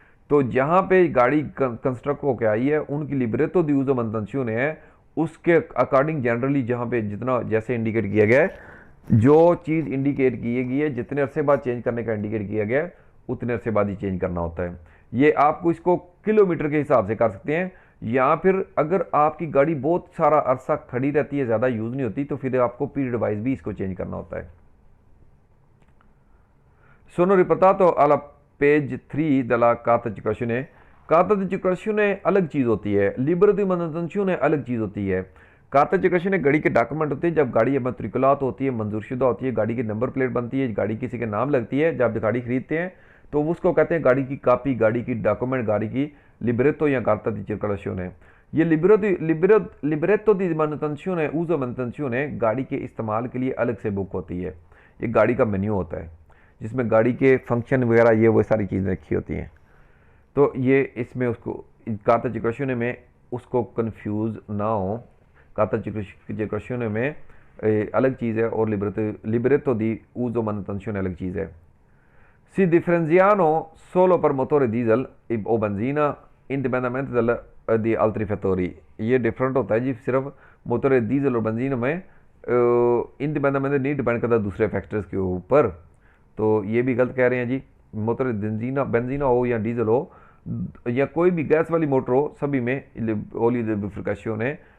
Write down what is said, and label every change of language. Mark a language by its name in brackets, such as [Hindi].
[Hindi] तो जहाँ पे गाड़ी कंस्ट्रक्ट होकर आई है उनकी लिब्रेतो दी uso manutenzione है, उसके अकॉर्डिंग जनरली जहाँ पे जितना जैसे इंडिकेट किया गया है, जो चीज़ इंडिकेट की गई है जितने अरसे बाद चेंज करने का इंडिकेट किया गया है उतने अरसे बाद ही चेंज करना होता है। ये आपको इसको किलोमीटर के हिसाब से कर सकते हैं, या फिर अगर आपकी गाड़ी बहुत सारा अरसा खड़ी रहती है, ज़्यादा यूज़ नहीं होती, तो फिर आपको पीरियड वाइज भी इसको चेंज करना होता है। [Italian] Sono riportato alla पेज 3 della carta di circolazione। [Hindi] carta di circolazione अलग चीज़ होती है, libero di manutenzione अलग चीज़ होती है। carta di circolazione गाड़ी के डॉक्यूमेंट होते हैं, जब गाड़ी मत्रिकुलात होती है, मंजूरशुदा होती है, गाड़ी की नंबर प्लेट बनती है, गाड़ी किसी के नाम लगती है, जब गाड़ी खरीदते हैं तो उसको कहते हैं गाड़ी की कापी, गाड़ी की डॉक्यूमेंट, गाड़ी की लिब्रेतो या carta di circolazione। ये लिब्रेतो दी manutenzione, uso manutenzione गाड़ी के इस्तेमाल के लिए अलग से बुक होती है। ये गाड़ी का मेन्यू होता है जिसमें गाड़ी के फंक्शन वगैरह ये वो सारी चीज़ें रखी होती हैं। तो ये इसमें उसको carta di circolazione में उसको कंफ्यूज ना हो, carta di circolazione में अलग चीज़ है और लिब्रेतो दी uso manutenzione अलग चीज़ है। [Italian] Si differenziano solo per motore diesel o benzina indipendentemente di altri fattori। [Hindi] ये डिफरेंट होता है जी सिर्फ मोटर डीजल और बेंजीन में इंडिपेंडेंट नहीं डिपेंड करता दूसरे फैक्टर्स के ऊपर। तो ये भी गलत कह रहे हैं जी, मोटर बेंजीना हो या डीजल हो या कोई भी गैस वाली मोटर हो, सभी में ओली लुब्रिफिकेशन है।